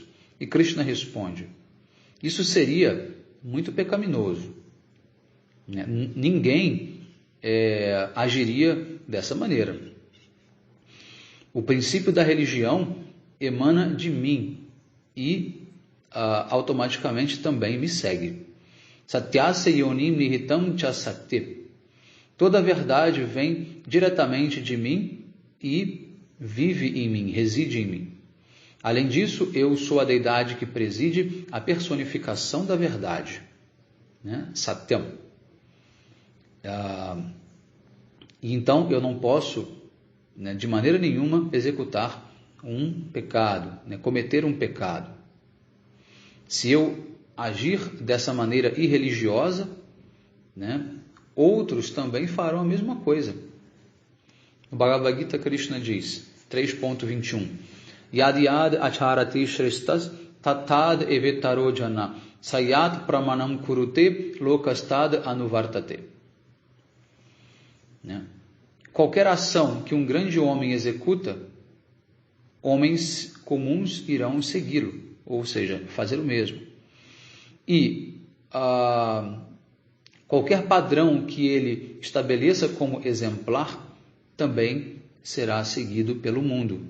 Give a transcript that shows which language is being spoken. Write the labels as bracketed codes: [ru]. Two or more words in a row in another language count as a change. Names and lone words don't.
[pt] E Krishna responde: isso seria muito pecaminoso. Ninguém agiria dessa maneira. O princípio da religião emana de mim e automaticamente também me segue. [sa] सत्यस्य योनिम् निहितम् च शक्ति. [pt] Toda a verdade vem diretamente de mim e vive em mim, reside em mim. Além disso, eu sou a deidade que preside a personificação da verdade, né? Satyam. E então eu não posso, né, de maneira nenhuma, executar um pecado, né, cometer um pecado. Se eu agir dessa maneira irreligiosa, né, outros também farão a mesma coisa. No Bhagavad Gita, Krishna diz, 3.21, [sa] यद् यद् आचरति श्रेष्ठस् ततद् एवेतरो जन सयत् प्रमाणम् कुरुते लोकस्तद् अनुवर्तते. [pt] Né? Qualquer ação que um grande homem executa, homens comuns irão segui-lo, ou seja, fazer o mesmo. E qualquer padrão que ele estabeleça como exemplar também será seguido pelo mundo.